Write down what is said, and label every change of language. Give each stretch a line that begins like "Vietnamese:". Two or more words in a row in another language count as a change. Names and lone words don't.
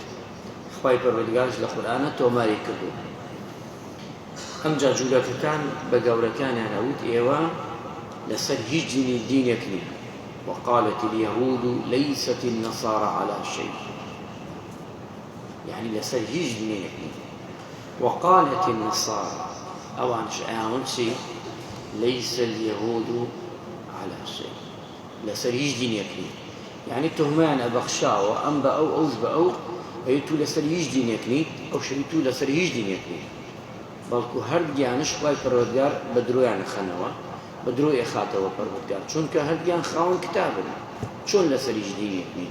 Central Kurdish: خوای پەروەردگارش لە قورئانە تۆماری کردووە. ئەمجا جوولەکەکان بە گەورەکانیان ئەوت ئێوە لەسەر هیچ دینێک نین.
Arabic: وقالت اليهود ليست النصارى على شيء، يعني
Central Kurdish: لەسەر هیچ دینێک نین.
Arabic: وقالت النصارى
Central Kurdish: ئەوانش ئەیان چی؟
Arabic: ليس اليهود على شيء،
Central Kurdish: لەسەر هیچ دینێک نین. يعني تهمان أبخشاوە ئەم بە ئەو ئەوش بە ئەو ئەیتو لەسەر هیچ دینێک نیت، ئەو شەریتو لەسەر هیچ دینێک نیت، بەڵکو هەردوویانش خوای پەروەردگار بە درۆیان خەنەوە، بە درۆ ئێخاتەوە پەروەردگار، چونکە هەردوویان خاوەن کتابن، چۆن لەسەر هیچ دینێک نیت؟